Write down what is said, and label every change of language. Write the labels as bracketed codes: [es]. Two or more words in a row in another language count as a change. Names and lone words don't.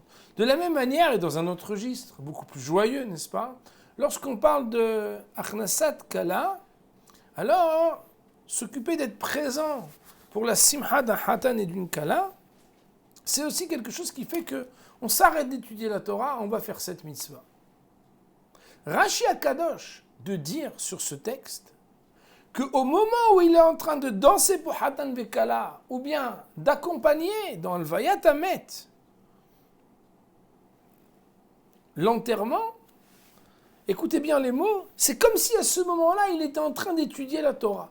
[fr] De la même manière, et dans un autre registre, beaucoup plus joyeux, n'est-ce pas? Lorsqu'on parle de [he] הכנסת כלה, [fr] alors s'occuper d'être présent pour la simha d'un hatan et d'une kala, c'est aussi quelque chose qui fait qu'on s'arrête d'étudier la Torah, on va faire cette mitzvah. Rashi HaKadosh de dire sur ce texte qu'au moment où il est en train de danser pour [he] חתן וכלה, [fr] ou bien d'accompagner dans le [he] לוויית המת [fr] l'enterrement, écoutez bien les mots, c'est comme si à ce moment-là, il était en train d'étudier la Torah.